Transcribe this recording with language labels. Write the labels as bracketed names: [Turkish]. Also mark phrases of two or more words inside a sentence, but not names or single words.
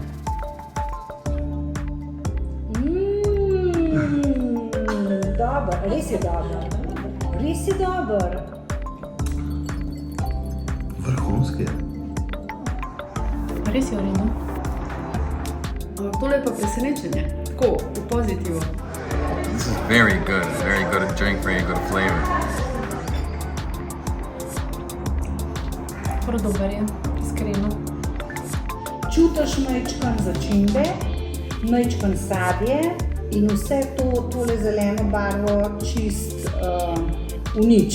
[Slovenian] Dober, res je dober. Res je dober. Vrhunski je. Res je v redu. Ampak tole je pa presenečenje. Tako, v pozitivu. [English] This is very good drink, very good flavor. [Slovenian] Prav dober je, iskreno. Čutiš majčkan začimbe, majčkan sadje in vse tole zeleno barvo čist v nič.